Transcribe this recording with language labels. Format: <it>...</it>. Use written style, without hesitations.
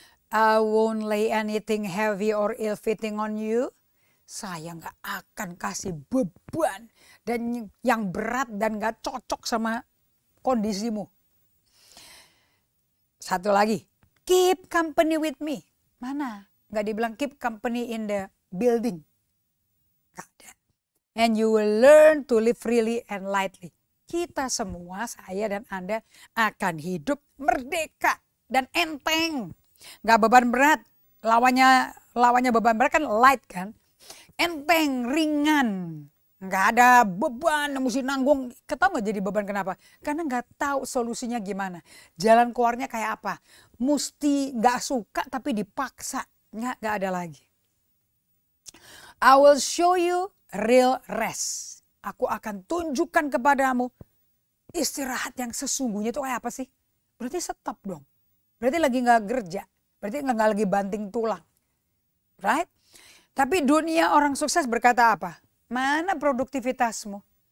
<en>I won't lay anything heavy or ill-fitting on you.</en> <id>Saya nggak akan kasih beban dan yang berat dan nggak cocok sama kondisimu. Satu lagi,</id> <en>keep company with me.</en> <id>Mana? Nggak dibilang</id> <en>keep company in the building.</en> <id>Nggak ada.</id> <en>And you will learn to live freely and lightly.</en> <id>Kita semua, saya dan Anda akan hidup merdeka dan enteng. Gak beban berat. Lawannya beban berat kan light kan. Enteng, ringan. Gak ada beban, mesti nanggung. Ketemu gak jadi beban kenapa? Karena gak tahu solusinya gimana. Jalan keluarnya kayak apa. Mesti gak suka tapi dipaksa. Gak ada lagi.</id> <en>I will show you real rest.</en> <id>Aku akan tunjukkan kepadamu istirahat yang sesungguhnya itu kayak apa sih? Berarti stop dong. Berarti lagi gak kerja. Berarti gak lagi banting tulang. Right? Tapi dunia orang sukses berkata apa? Mana produktivitasmu?</id>